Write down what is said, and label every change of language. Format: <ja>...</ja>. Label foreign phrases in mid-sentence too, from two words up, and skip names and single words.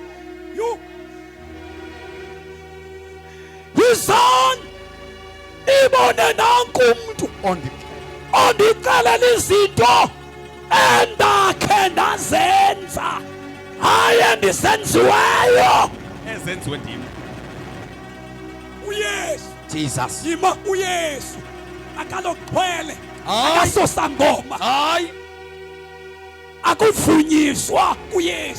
<xh>Yo, izon ibo mbone nanku umuntu ondixelela izinto endakhe ndazenza hayi endisenziweyo ezenziwe ndim. uyesu Jesus. yima uyesu akaloxhwele Hayi. akasosangoma Hayi. akuvunyiswa uyesu</xh>